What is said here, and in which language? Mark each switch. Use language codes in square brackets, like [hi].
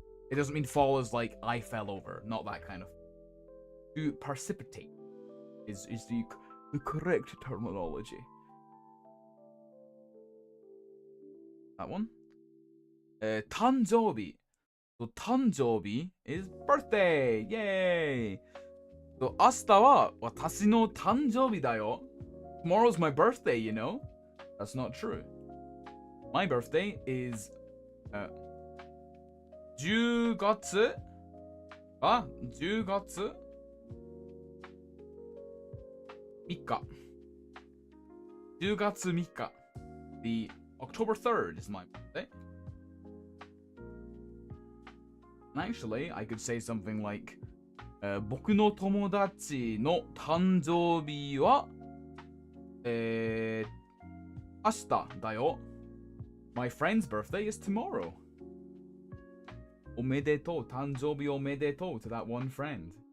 [en] It doesn't mean fall as like I fell over. Not that kind of. To precipitate is the correct terminology. That one. 誕生日. So 誕生日 is birthday. Yay! [ja] So 明日は私の誕生日だよ. [en] Tomorrow's my birthday, you know? That's not true. My birthday is 10月 10月 3日 10月3日 The October 3rd is my birthday. And actually, I could say something like [ja] 僕の友達の誕生日は明日だよ. [en] My friend's birthday is tomorrow. [ja] おめでとう、誕生日おめでとう [en] to that one friend.